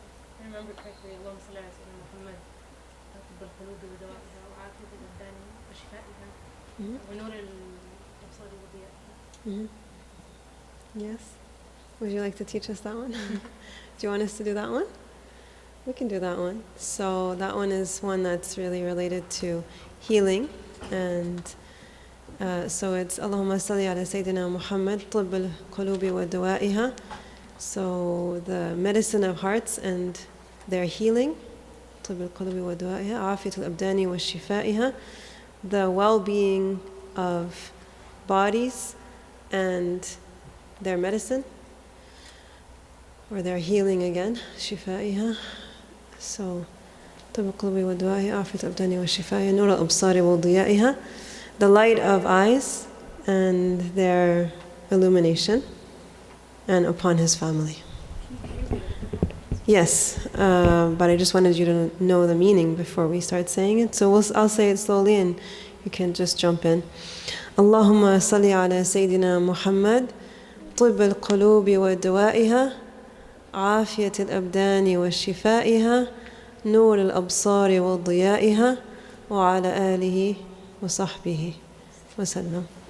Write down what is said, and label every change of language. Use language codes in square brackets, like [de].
[en] If I remember correctly, [ar] اللهم صل على سيدنا محمد طب القلوب ودوائها وعافية الأبدان وشفائها ونور الأبصار وضيائها. [en] Yes. Would you like to teach us that one? Do you want us to do that one? We can do that one. So that one is one that's really related to healing, and so it's Allahumma salli ala Sayyidina Muhammad [ar] طب القلوب ودوائها. [en] So the medicine of hearts and their healing, [ar] طب القلوب ودوائها عافية الأبدان وشفائها, [en] the well-being of bodies and their medicine, or their healing again, شفائها. So [ar] طب القلوب ودوائها عافية الأبدان وشفائها نور الأبصار وضيائها, [en] the light of eyes and their illumination, and upon his family. Yes, but I just wanted you to know the meaning before we start saying it. So I'll say it slowly and you can just jump in. [ar] Allahumma salli ala Sayyidina Muhammad طب القلوب ودوائها عافية الأبدان وشفائها نور الأبصار وضيائها وعلى آله وصحبه وسلم.